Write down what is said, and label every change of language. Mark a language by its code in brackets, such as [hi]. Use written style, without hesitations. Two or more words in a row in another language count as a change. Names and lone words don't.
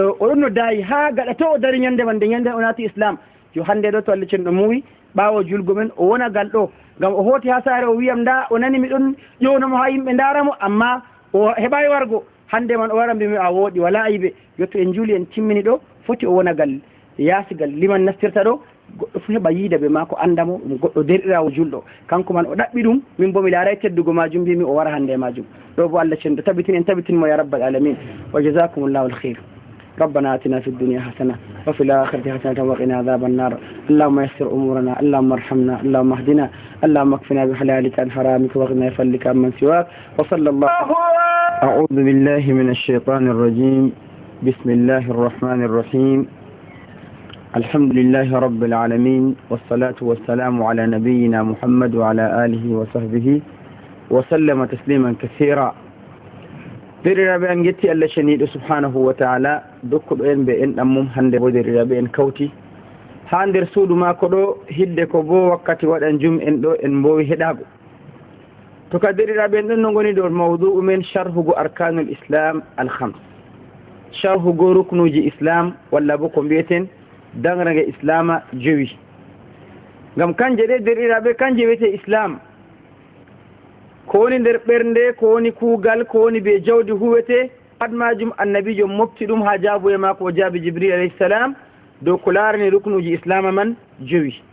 [ff] oɗon no daayi ha gaɗa to o dari ñande man nde ñande o naati islam yo hande ɗo to Allah cen ɗo muwi ɓawo julgo men o wona gal ɗo ngam o hooti ha saare o wiyam nda o nani miɗon ƴownomo ha yimɓe daramo amma o heɓayi wargo hande man o wara mbimi a wooɗi wala ayibe yetto en juuli en timmini ɗo foti o wona gal yaasigal liman nastirta ɗo goɗɗo fu heɓa yiida ɓe ma ko andamo ɗum goɗɗo derɗirawo julɗo kanko man o ɗaɓɓi ɗum min bo mi laaray teddugo majum mbimi o wara hande e majum ɗo bo Allah cenɗo tabitin en tabitinmo [ar] يا رب العالمين وجزاكم الله الخير. ربنا آتنا في الدنيا حسنة وفي الآخرة حسنة وقنا عذاب النار. اللهم يسر أمورنا اللهم ارحمنا اللهم اهدنا اللهم اكفنا بحلالك عن حرامك واغنى بفضلك عمن سواك وصلى الله. أعوذ بالله من الشيطان الرجيم. بسم الله الرحمن الرحيم. الحمد لله رب العالمين والصلاة والسلام على نبينا محمد وعلى آله وصحبه وسلم تسليما كثيرا. [ff] derɗiraɓe en getti Allah ceniɗo [ar] سبحانه وتعالى [ff] dokkuɗo en ɓe en ɗam mum hande bo derɗiraɓe en kawti ha nder suudu mako ɗo hidde ko bo wakkati waɗan jum en ɗo en mbowi heɗago to ka derɗiraɓe en ɗon no goni ɗo mawdu'u men sharhugo [ar] أركان الإسلام [ff] alhams sharhugo ruknuji islam walla bo ko mbiyeten dangrage islama jowi ngam kanje ɗe derɗiraɓe kanje wiyete islam ko woni nder ɓernde ko woni kuugal ko woni be jawdi huwete pat majum annabijo mofti ɗum ha jaabu e mako o jaabi jibril [ar] عليه السلام [ff] dow ko laarani ruknuji islama man jowi.